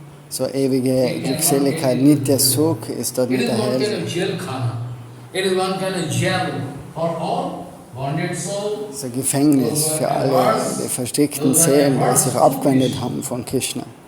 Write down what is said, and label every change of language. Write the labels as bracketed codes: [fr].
[de] So, ewige Glückseligkeit, Nitya Sukh ist dort mit der Hälfte. [en] It is one kind of jail for all bonded souls. [de] Das ist ein Gefängnis für alle die verstrickten Seelen, die sich abgewendet haben von Krishna.